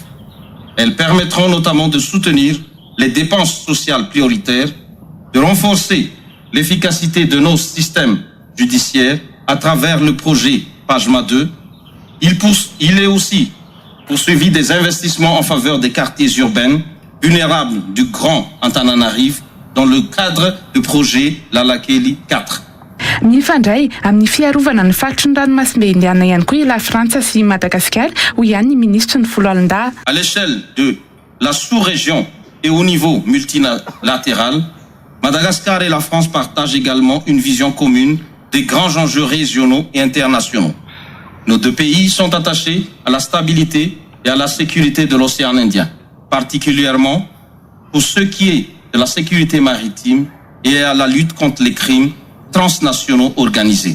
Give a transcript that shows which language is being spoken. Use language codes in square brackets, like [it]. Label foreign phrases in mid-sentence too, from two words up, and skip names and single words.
[fr] Elles permettront notamment de soutenir les dépenses sociales prioritaires, de renforcer l'efficacité de nos systèmes judiciaires à travers le projet PAJMA 2. Il est aussi poursuivi des investissements en faveur des quartiers urbains vulnérables du Grand Antananarivo dans le cadre du projet Lalakely 4. [mg] Mifandray amin'ny fiarovana ny faritry ny ranomasimbe Indiana ihany koa la Frantsa sy Madagasikara ho ihany ny ministre ny Foloalindahy. [fr] À l'échelle de la sous-région et au niveau multilatéral, Madagascar et la France partagent également une vision commune des grands enjeux régionaux et internationaux. Nos 2 pays sont attachés à la stabilité et à la sécurité de l'océan Indien, particulièrement pour ce qui est de la sécurité maritime et à la lutte contre les crimes transnationaux organisés.